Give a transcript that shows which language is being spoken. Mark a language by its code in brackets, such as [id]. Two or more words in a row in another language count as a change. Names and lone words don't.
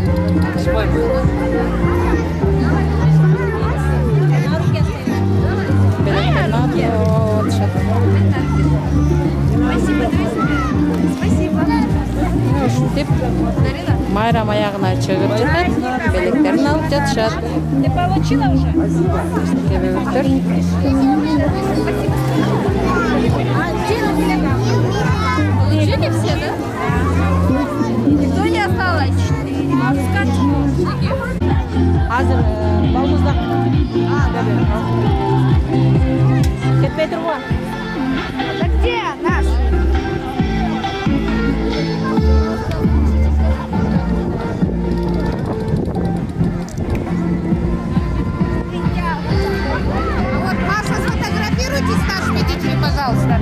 [ky] Ушинтип майрам аягына чыгып жатат, белектерин алып жатышат. [ru] Ты получила уже? [ky] Кебебектер. [ru] Получили все, да? Никто не осталось? [ky] Азыр балмуздак. Кетпей тургула. [ru] Где наш? Вот, Маша, сфотографируйтесь с нашими детьми, пожалуйста, да?